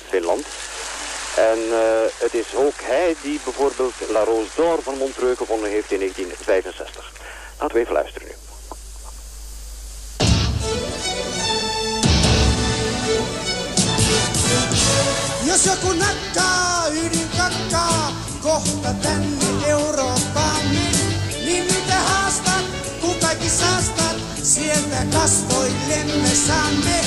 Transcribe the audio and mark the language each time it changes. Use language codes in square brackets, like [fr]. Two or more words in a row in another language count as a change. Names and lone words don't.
[nl] Finland. En het is ook hij die bijvoorbeeld La Rose d'Or van Montreux gevonden heeft in 1965. Laten we even luisteren nu. [fi] Jos joku nakkaa ydinkakkaa kohta tänne Eurooppaan, niin mitä haastat, kun kaikki saastat, sieltä kasvoillemme saamme.